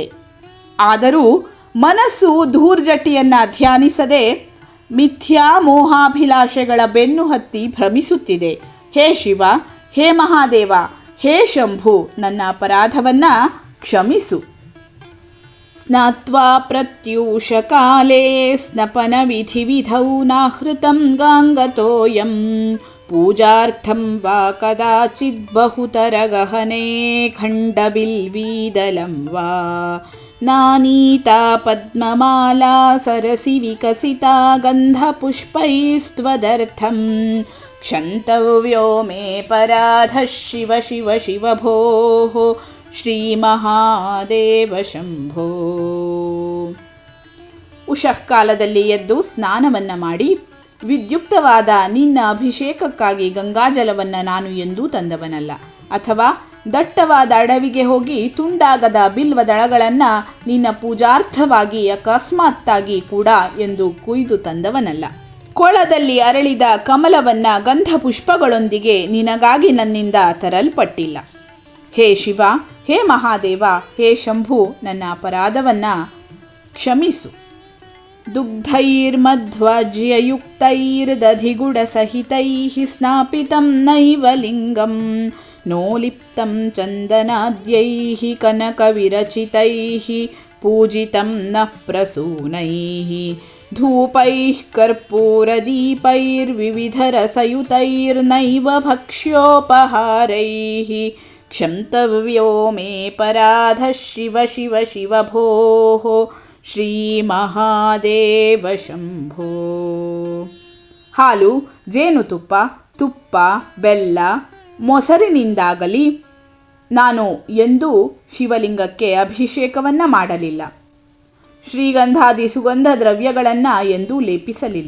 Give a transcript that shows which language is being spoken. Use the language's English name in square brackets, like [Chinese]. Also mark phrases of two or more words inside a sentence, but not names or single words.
[Kannada] ಆದರೂ ಮನಸ್ಸು ಧೂರ್ಜಟಿಯನ್ನು ಧ್ಯಾನಿಸದೆ ಮಿಥ್ಯಾ ಮೋಹಾಭಿಲಾಷೆಗಳ ಬೆನ್ನು ಹತ್ತಿ ಭ್ರಮಿಸುತ್ತಿದೆ. ಹೇ ಶಿವ, ಹೇ ಮಹಾದೇವ, ಹೇ ಶಂಭು, ನನ್ನ ಅಪರಾಧವನ್ನು ಕ್ಷಮಿಸು. [Sanskrit] ಸ್ನಾತ್ವಾ ಪ್ರತ್ಯೂಷ ಕಾಲೇ ಸ್ನಪನ ವಿಧಿವಿಧೌ ನಾಹೃತಂ ಗಾಂಗತೋಯಂ ಪೂಜಾರ್ಥಂ ವಾ ಕದಾಚಿದ್ ಬಹುತರ ಗಹನೆ ಖಂಡಬಿಲ್ವೀದಲಂ ವಾ ನಾನೀತಾ ಪದ್ಮಮಾಲಾ ಸರಸಿ ವಿಕಸಿತಾ ಗಂಧಪುಷ್ಪೈಸ್ತ್ವದರ್ಥಂ ಕ್ಷಂತವ್ಯೋ ಮೇ ಪರಾಧಃ ಶಿವ ಶಿವ ಶಿವ ಭೋಃ ಶ್ರೀಮಹಾದೇವ ಶಂಭೋ. [Kannada] ಉಷಃಕಾಲದಲ್ಲಿ ಎದ್ದು ಸ್ನಾನವನ್ನು ಮಾಡಿ ವಿದ್ಯುಕ್ತವಾದ ನಿನ್ನ ಅಭಿಷೇಕಕ್ಕಾಗಿ ಗಂಗಾಜಲವನ್ನು ನಾನು ಎಂದೂ ತಂದವನಲ್ಲ, ಅಥವಾ ದಟ್ಟವಾದ ಅಡವಿಗೆ ಹೋಗಿ ತುಂಡಾಗದ ಬಿಲ್ವದಳಗಳನ್ನು ನಿನ್ನ ಪೂಜಾರ್ಥವಾಗಿ ಅಕಸ್ಮಾತ್ತಾಗಿ ಕೂಡ ಎಂದು ಕುಯ್ದು ತಂದವನಲ್ಲ. ಕೊಳದಲ್ಲಿ ಅರಳಿದ ಕಮಲವನ್ನು ಗಂಧ ಪುಷ್ಪಗಳೊಂದಿಗೆ ನಿನಗಾಗಿ ನನ್ನಿಂದ ತರಲ್ಪಟ್ಟಿಲ್ಲ. ಹೇ ಶಿವ, ಹೇ ಮಹಾದೇವ, ಹೇ ಶಂಭು, ನನ್ನ ಅಪರಾಧವನ್ನು ಕ್ಷಮಿಸು. [Sanskrit] ದುಗ್ಧೈರ್ಮಧ್ವಜ್ಯಯುಕ್ತೈರ್ದಧಿಗುಡಸಹಿತೈಃ ಸ್ನಾಪಿತಂ ನೈವ ಲಿಂಗಂ ನೋಲಿಪ್ತಂ ಚಂದನಾದ್ಯೈಃ ಕನಕವಿರಚಿತೈಃ ಪೂಜಿತಂ ನಃ ಪ್ರಸೂನೈಃ ಧೂಪೈಃ ಕರ್ಪೂರದೀಪೈರ್ವಿವಿಧರಸಯುತೈರ್ನೈವ ಭಕ್ಷ್ಯೋಪಹಾರೈಃ ಕ್ಷಂತವ್ಯೋ ಮೇ ಪರಾಧಃ ಶಿವ ಶಿವ ಶಿವ ಭೋಃ ಶ್ರೀಮಹಾದೇವ ಶಂಭೋ. [Kannada] ಹಾಲು, ಜೇನುತುಪ್ಪ, ತುಪ್ಪ, ಬೆಲ್ಲ, ಮೊಸರಿನಿಂದಾಗಲಿ ನಾನು ಎಂದೂ ಶಿವಲಿಂಗಕ್ಕೆ ಅಭಿಷೇಕವನ್ನು ಮಾಡಲಿಲ್ಲ. ಶ್ರೀಗಂಧಾದಿ ಸುಗಂಧ ದ್ರವ್ಯಗಳನ್ನು ಎಂದೂ ಲೇಪಿಸಲಿಲ್ಲ.